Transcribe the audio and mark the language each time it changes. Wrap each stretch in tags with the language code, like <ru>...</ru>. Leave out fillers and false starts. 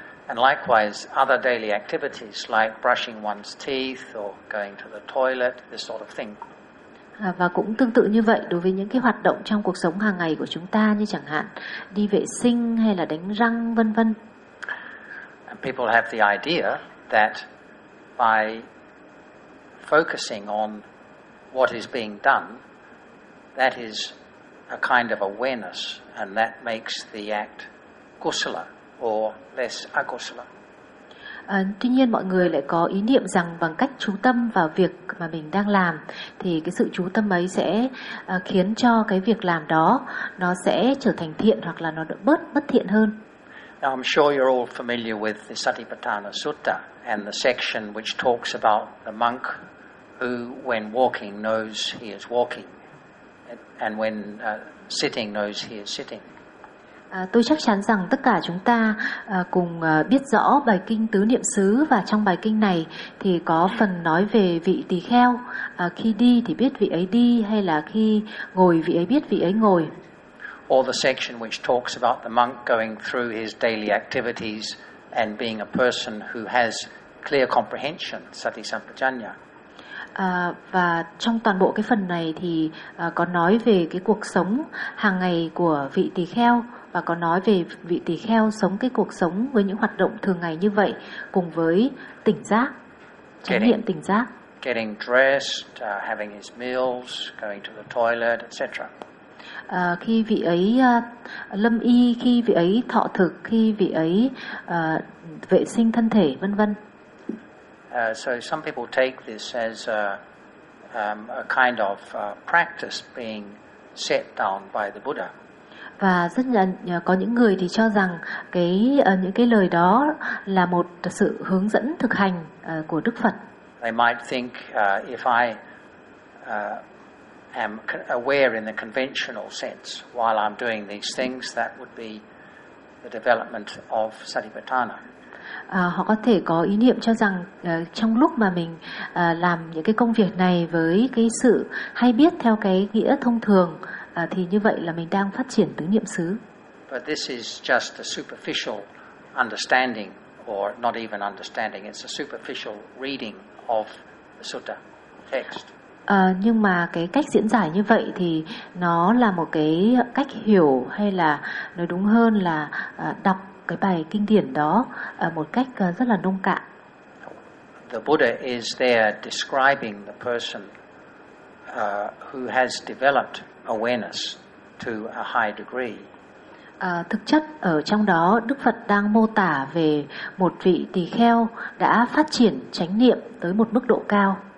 <en>And likewise other daily activities like brushing one's teeth or going to the toilet, this sort of thing.</en> <vi>Và cũng tương tự như vậy đối với những cái hoạt động trong cuộc sống hàng ngày của chúng ta, như chẳng hạn đi vệ sinh hay là đánh răng, vân vân.</vi> <en>And people have the idea that by focusing on what is being done, that is a kind of awareness, and that makes the act kusala or less akusala.</en> <vi>Tuy nhiên mọi người lại có ý niệm rằng bằng cách chú tâm vào việc mà mình đang làm thì cái sự chú tâm ấy sẽ khiến cho cái việc làm đó nó sẽ trở thành thiện hoặc là nó đỡ bớt bất thiện hơn.</vi> <en>Now I'm sure you're all familiar with the Satipatthana Sutta and the section which talks about the monk who, when walking, knows he is walking, and when sitting, knows he is sitting.</en> <vi>Tôi chắc chắn rằng tất cả chúng ta cùng biết rõ bài kinh Tứ Niệm Xứ, và trong bài kinh này thì có phần nói về vị tỳ kheo khi đi thì biết vị ấy đi, hay là khi ngồi vị ấy biết vị ấy ngồi.</vi> <en>Or the section which talks about the monk going through his daily activities and being a person who has clear comprehension, Satisampajanya.</en> <vi>Và trong toàn bộ cái phần này thì có nói về cái cuộc sống hàng ngày của vị tỳ kheo, và có nói về vị tỳ kheo sống cái cuộc sống với những hoạt động thường ngày như vậy cùng với tỉnh giác, chánh niệm tỉnh giác.</vi> <en>Getting dressed, having his meals, going to the toilet, etc.</en> <vi>Khi vị ấy lâm y, khi vị ấy thọ thực, khi vị ấy vệ sinh thân thể, vân vân.</vi> <en>So some people take this as a kind of practice being set down by the Buddha.</en> <vi>Và rất là có những người thì cho rằng cái những cái lời đó là một sự hướng dẫn thực hành của Đức Phật.</vi> <en>They might think if I am aware in the conventional sense while I'm doing these things, that would be the development of Satipatthana.</en> <vi>Họ có thể có ý niệm cho rằng trong lúc mà mình làm những cái công việc này với cái sự hay biết theo cái nghĩa thông thường thì như vậy là mình đang phát triển tứ niệm xứ.</vi> <en>But this is just a superficial understanding, or not even understanding, it's a superficial reading of the sutta text.</en> <vi>Nhưng mà cái cách diễn giải như vậy thì nó là một cái cách hiểu, hay là nói đúng hơn là đọc cái bài kinh điển đó một cách rất là nông cạn.</vi> <en>The Buddha is there describing the person who has developed awareness to a high degree.</en> <vi>Thực chất ở trong đó Đức Phật đang mô tả về một vị tỳ kheo đã phát triển chánh niệm tới một mức độ cao.</vi>